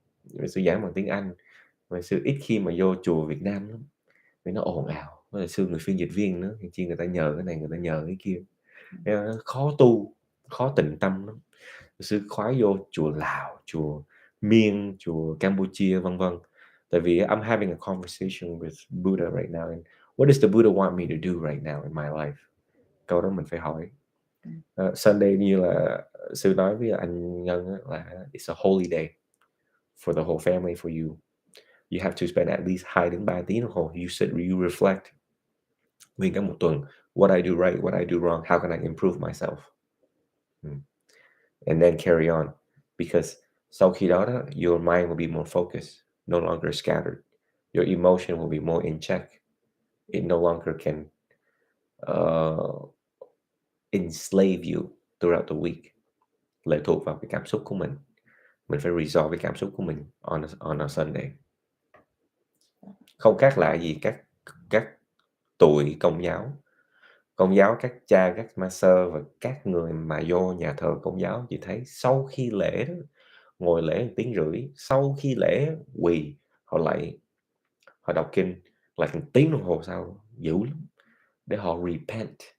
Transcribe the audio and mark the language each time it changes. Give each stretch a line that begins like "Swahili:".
Vietnamese: Sư giảng bằng tiếng Anh, mà Sư ít khi mà vô chùa Việt Nam lắm, vì nó ồn ào. Với lại Sư người phiên dịch viên nữa, thì chi người ta nhờ cái này, người ta nhờ cái kia, nó khó tu, khó tịnh tâm lắm. Sư khoái vô chùa Lào, chùa Miên, chùa Campuchia, vân vân. Tại vì
English: I'm having a conversation with Buddha right now, and what does the Buddha want me to do right now in my life?
Vietnamese: Câu đó mình phải hỏi.
English: Sunday
Vietnamese: như là Sư nói với anh Ngân là
English: it's a holy day for the whole family, for you. You have to spend at least 2
Vietnamese: đến 3 tiếng đồng hồ.
English: You sit, you reflect.
Vietnamese: Nguyên cả một tuần,
English: what I do right, what I do wrong, how can I improve myself? And then carry on. Because
Vietnamese: sau khi đó,
English: your mind will be more focused, no longer scattered. Your emotion will be more in check. It no longer can enslave you throughout the week.
Vietnamese: Lệ thuộc vào cái cảm xúc của mình. Mình phải resolve cái cảm xúc của mình
English: on a Sunday.
Vietnamese: Không khác lạ gì các tụi công giáo, các cha, các ma sơ và các người mà vô nhà thờ công giáo, chị thấy sau khi lễ đó, ngồi lễ 1 tiếng rưỡi, sau khi lễ quỳ, họ lạy, họ đọc kinh lại 1 tiếng đồng hồ sau, dữ lắm, để họ repent.